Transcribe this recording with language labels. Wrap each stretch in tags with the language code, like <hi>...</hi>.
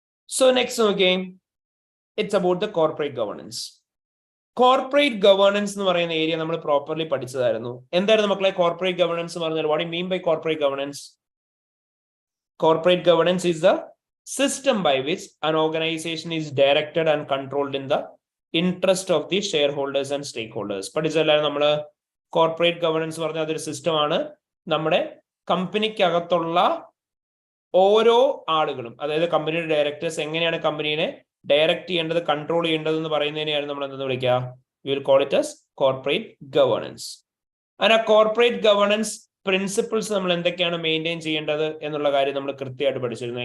<en>So next, okay, it's about the corporate governance.</en> <ml>Corporate governance എന്ന് പറയുന്ന area നമ്മൾ properly പഠിച്ചതായിരുന്നു. എന്തായിരുന്നു മക്കളെ കോർപ്പറേറ്റ് ഗവേണൻസ് എന്ന് പറഞ്ഞാൽ?</ml> <en>What you mean by corporate governance? Corporate governance is the system by which an organization is directed and controlled in the interest of the shareholders and stakeholders.</en> <ml>പഠിച്ചല്ലായിരുന്നു നമ്മള്? Corporate governance പറഞ്ഞാൽ അതൊരു സിസ്റ്റമാണ്. നമ്മുടെ കമ്പനിക്കകത്തുള്ള ഓരോ ആളുകളും, അതായത് കമ്പനിയുടെ ഡയറക്ടേഴ്സ് എങ്ങനെയാണ് കമ്പനീനെ ഡയറക്റ്റ് ചെയ്യേണ്ടത്, കൺട്രോൾ ചെയ്യേണ്ടത് എന്ന് പറയുന്നതിനെയാണ് നമ്മൾ എന്തെന്ന് വിളിക്കുക?</ml> <en>We will call it as corporate governance.</en> <ml>ആ കോർപ്പറേറ്റ് ഗവേണൻസ് പ്രിൻസിപ്പിൾസ് നമ്മൾ എന്തൊക്കെയാണ് മെയിൻറ്റെയിൻ ചെയ്യേണ്ടത് എന്നുള്ള കാര്യം നമ്മൾ കൃത്യമായിട്ട് പഠിച്ചിരുന്നു.</ml>